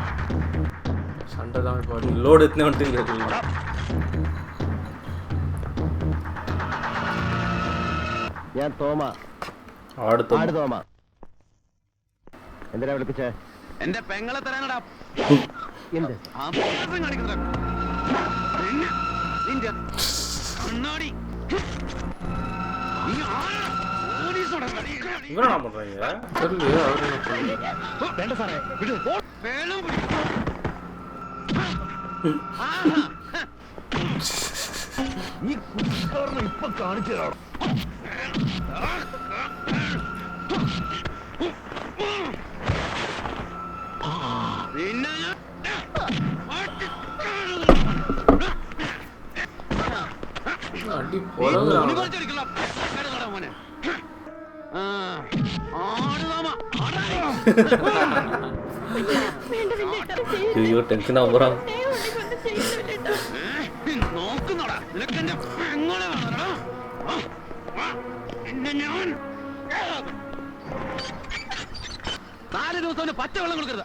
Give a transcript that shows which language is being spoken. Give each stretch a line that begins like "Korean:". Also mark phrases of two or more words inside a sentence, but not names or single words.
Malayalam: ലോഡ് എത്തുന്ന ഞാൻ തോമ, ആട് തോമ. എന്തിനാ വിളിപ്പിച്ചേ? എന്റെ പെങ്ങളെ തരാനടാ. എന്ത്
Tamil: இவனா பண்றாங்க? சொல்லு அவரு
Malayalam: വേണ്ട സാറേ, വിട്. നീ കുട്ടിക്കാരനെ ഇപ്പൊ കാണിച്ചു തരാം.
Tamil: அடி போலாம்.
Malayalam: വേണ്ട അയ്യോ ടെൻഷൻ ആവുമ്പോഴാണ് നോക്കുന്നോടാ നിനക്ക് എന്റെ പെങ്ങളെ വേണോടാ. പിന്നെ ഞാൻ 4 ദിവസം പച്ചവെള്ളം കൊടുക്കരുത്.